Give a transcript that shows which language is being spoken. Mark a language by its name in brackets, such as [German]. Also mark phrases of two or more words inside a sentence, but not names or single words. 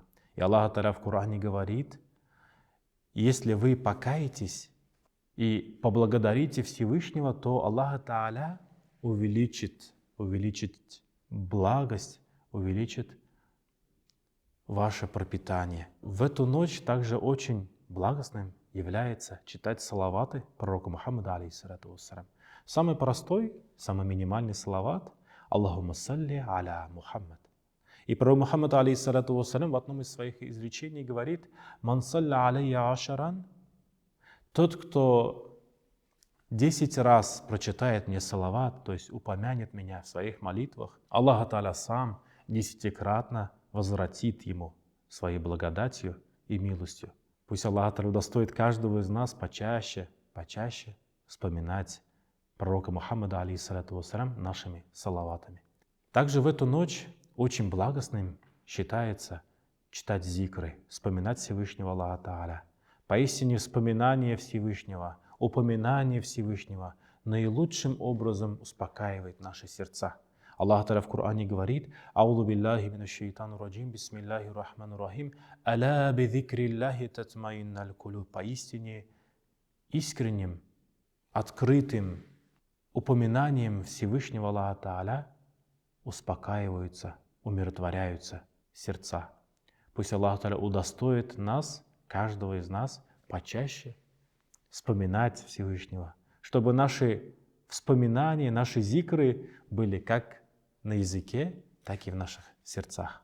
[Russian] И Аллах Тааля в Коране говорит: если вы покаетесь и поблагодарите Всевышнего, то Аллах Тааля увеличит благость, увеличит ваше пропитание. В эту ночь также очень благостным является читать салаваты пророку Мухаммаду, [Arabic] عليه الصلاة والسلام. [Russian] Самый простой, самый минимальный салават – [Arabic] اللهم صل على محمد. [Russian] И пророк Мухаммад, [Arabic] عليه الصلاة والسلام, [Russian] в одном из своих изречений говорит: [Arabic] «من صلى علي عشرا» – [Russian] тот, кто 10 раз прочитает мне салават, то есть упомянет меня в своих молитвах, Аллах Тааля сам 10-кратно возвратит ему своей благодатью и милостью. Пусть Аллах Тааля удостоит каждого из нас почаще вспоминать пророка Мухаммада, [Arabic] عليه الصلاة والسلام, [Russian] нашими салаватами. Также в эту ночь очень благостным считается читать зикры, вспоминать Всевышнего Аллаха Тааля. Поистине вспоминание Всевышнего, упоминание Всевышнего наилучшим образом успокаивает наши сердца. Аллах Тааля в Коране говорит: [Arabic] «أعوذ بالله من الشيطان الرجيم بسم الله الرحمن الرحيم ألا بذكر الله تطمئن القلوب». [Russian] Поистине искренним, открытым упоминанием Всевышнего Аллаха Тааля успокаиваются, умиротворяются сердца. Пусть Аллах Тааля удостоит нас, каждого из нас, почаще вспоминать Всевышнего, чтобы наши вспоминания, наши зикры были как на языке, так и в наших сердцах.